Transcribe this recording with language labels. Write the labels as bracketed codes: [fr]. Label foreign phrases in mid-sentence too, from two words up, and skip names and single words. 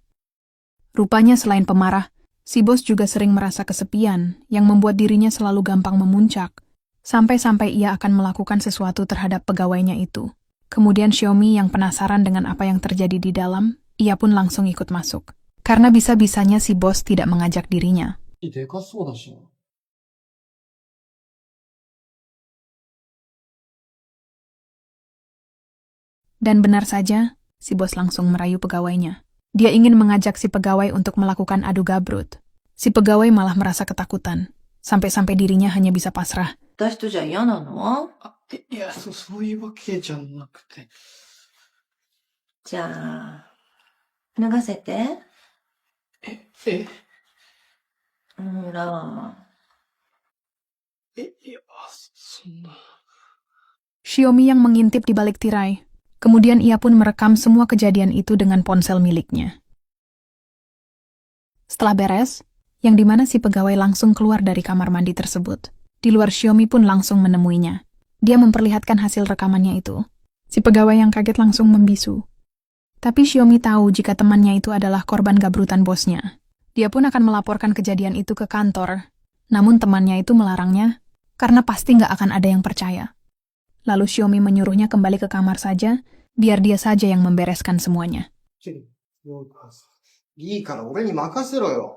[id] Rupanya selain pemarah, si bos juga sering merasa kesepian yang membuat dirinya selalu gampang memuncak, sampai-sampai ia akan melakukan sesuatu terhadap pegawainya itu. Kemudian Xiaomi yang penasaran dengan apa yang terjadi di dalam, ia pun langsung ikut masuk. Karena bisa-bisanya si bos tidak mengajak dirinya. [ja] でかそうだしな。 [id] Dan benar saja, si bos langsung merayu pegawainya. Dia ingin mengajak si pegawai untuk melakukan adu gabrut. Si pegawai malah merasa ketakutan, sampai-sampai dirinya hanya bisa pasrah. [ja] 私とじゃ嫌なの？いや、そういうわけじゃなくて。じゃあ、脱がせて。え、ほら。いや、そんな。 [id] Xiaomi yang mengintip di balik tirai. Kemudian ia pun merekam semua kejadian itu dengan ponsel miliknya. Setelah beres, yang dimana si pegawai langsung keluar dari kamar mandi tersebut. Di luar Xiaomi pun langsung menemuinya. Dia memperlihatkan hasil rekamannya itu. Si pegawai yang kaget langsung membisu. Tapi Xiaomi tahu jika temannya itu adalah korban gabrutan bosnya. Dia pun akan melaporkan kejadian itu ke kantor. Namun temannya itu melarangnya, karena pasti nggak akan ada yang percaya. Lalu Xiaomi menyuruhnya kembali ke kamar saja, biar dia saja yang membereskan semuanya. [ja] いいから俺に任せろよ。